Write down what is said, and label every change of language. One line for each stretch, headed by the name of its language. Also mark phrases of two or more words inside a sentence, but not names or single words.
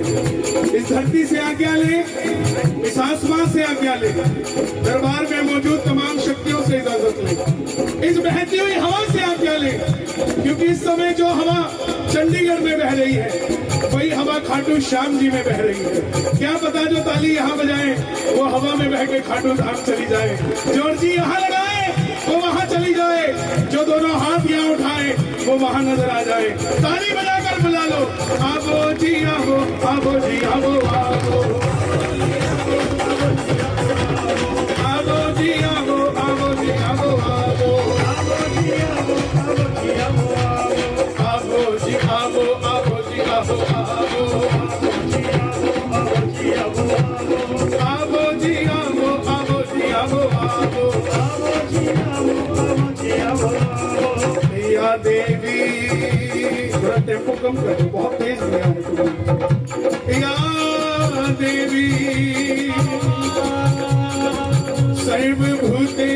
Hindi: इस धरती से आज्ञा ले, इस आसमान से आज्ञा ले, दरबार में मौजूद तमाम शक्तियों से इजाजत ले, इस बहती हुई हवा से आज्ञा ले, क्योंकि इस समय जो हवा चंडीगढ़ में बह रही है वही हवा खाटू श्याम जी में बह रही है। क्या पता जो ताली यहाँ बजाए वो हवा में बह के खाटू धाम चली जाए, जोर जी यहाँ लगाए वो वहां चली जाए, जो दोनों हाथ यहाँ उठाए वो वहां नजर आ जाए। ताली बजाकर बुला लो, आबो जी आबो, आबो जी आबो, आबो आबो जी आबो, आबो जी आबो, आबो आबो जी आबो, आबो जी आबो, आबो आबो जी आबो, आबो जी आबो, आबो या देवी। थोड़ा टेम्पो कम कर दो, बहुत तेज गया है तुम।
Sanskrit: या देवी सर्वभूते